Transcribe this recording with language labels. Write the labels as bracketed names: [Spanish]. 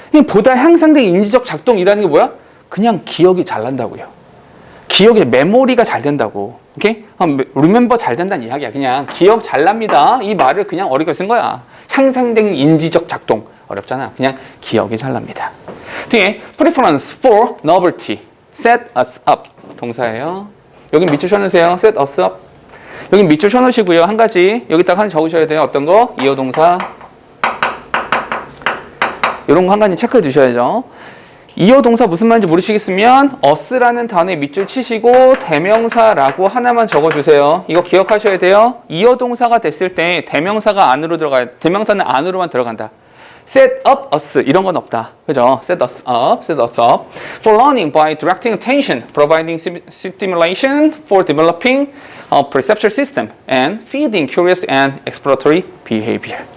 [Korean] 보다 향상된 인지적 작동이라는 게 뭐야? 그냥 기억이 잘 난다고요. 기억의 메모리가 잘 된다고. 오케이? remember 잘 된다는 이야기야. 그냥 기억 잘 납니다. 이 말을 그냥 어렵게 쓴 거야. 향상된 인지적 작동. 어렵잖아. 그냥 기억이 잘 납니다. 뒤에 [English] preference for novelty, set us up [Korean] 동사예요. 여긴 밑줄 쳐놓으세요. [English] set us up. [Korean] 여긴 밑줄 쳐놓으시고요. 한 가지 여기다가 하나 적으셔야 돼요. 어떤 거? 이어 동사. 이런 거 한 가지 체크해 두셔야죠. 이어 동사 무슨 말인지 모르시겠으면 us라는 단어에 밑줄 치시고 대명사라고 하나만 적어주세요. 이거 기억하셔야 돼요. 이어 동사가 됐을 때 대명사가 안으로 들어가요. 대명사는 안으로만 들어간다. [English] set up us [Korean] 이런 건 없다. 그죠? [English] set us up, set us up. For learning by directing attention, providing stimulation for developing a perceptual system and feeding curious and exploratory behavior.